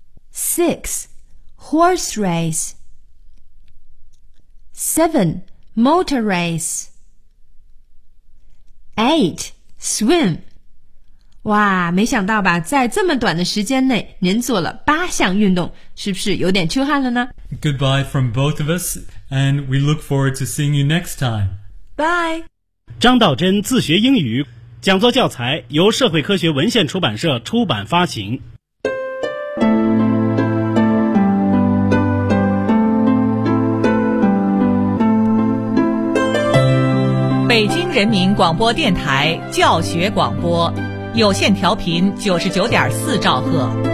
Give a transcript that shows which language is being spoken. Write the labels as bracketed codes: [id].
[en] Six,Horse race. 7. Motor race. 8. Swim. [zh] 哇，没想到吧，在这么短的时间内您做了八项运动，是不是有点出汗了呢？ [en] Goodbye from both of us, and we look forward to seeing you next time. Bye. [zh] 张道真自学英语讲座教材由社会科学文献出版社出版发行。北京人民广播电台教学广播，有线调频99.4兆赫。